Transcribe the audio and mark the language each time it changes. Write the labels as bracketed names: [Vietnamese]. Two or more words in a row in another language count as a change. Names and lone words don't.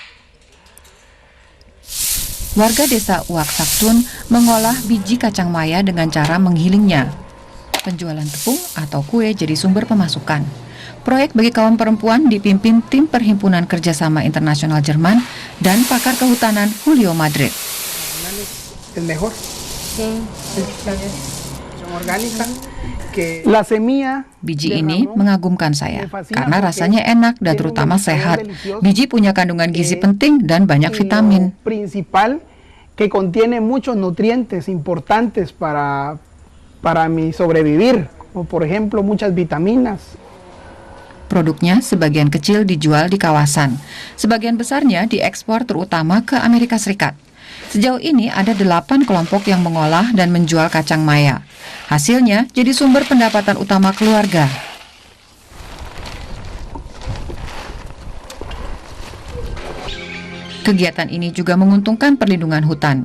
[Indonesian] Warga desa Uak Saktun mengolah biji kacang maya dengan cara menggilingnya. Penjualan tepung atau kue jadi sumber pemasukan. Proyek bagi kaum perempuan dipimpin tim Perhimpunan Kerjasama Internasional Jerman dan pakar kehutanan Julio Madrid. [Spanish] El mejor. Son orgánicas. La semilla. [Indonesian] Biji ini mengagumkan saya karena rasanya enak dan terutama sehat. Biji punya kandungan gizi penting dan banyak vitamin. [Spanish] Principal que contiene muchos nutrientes importantes para mi sobrevivir, como por ejemplo muchas vitaminas. [Indonesian] Produknya sebagian kecil dijual di kawasan. Sebagian besarnya diekspor terutama ke Amerika Serikat. Sejauh ini ada 8 kelompok yang mengolah dan menjual kacang maya. Hasilnya jadi sumber pendapatan utama keluarga. Kegiatan ini juga menguntungkan perlindungan hutan.